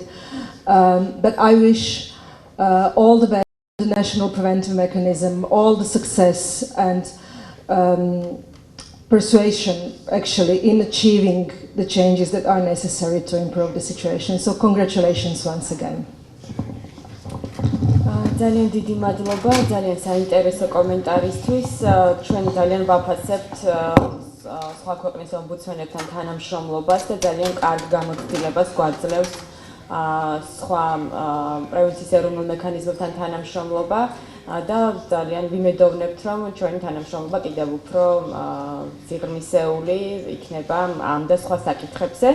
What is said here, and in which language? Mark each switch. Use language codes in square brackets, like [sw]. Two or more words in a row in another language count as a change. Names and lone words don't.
[en] But I wish all the best to the National Preventive Mechanism, all the success and persuasion actually in achieving the changes that are necessary to improve the situation. So congratulations once again. [ka] ძალიან დიდი მადლობა ძალიან საინტერესო კომენტარისთვის. ჩვენ ძალიან ვაფასებთ სხვა ქვეყნის ომბუდსმენებთან თანამშრომლობას და ძალიან კარგ გამოცდილებას გვაძლევს სხვა პრევენციის ეროვნულ მექანიზმებთან თანამშრომლობა და ძალიან ვიმედოვნებთ, რომ ჩვენი თანამშრომლობა კიდევ უფრო სიღრმისეული იქნება ამ და სხვა საკითხებზე.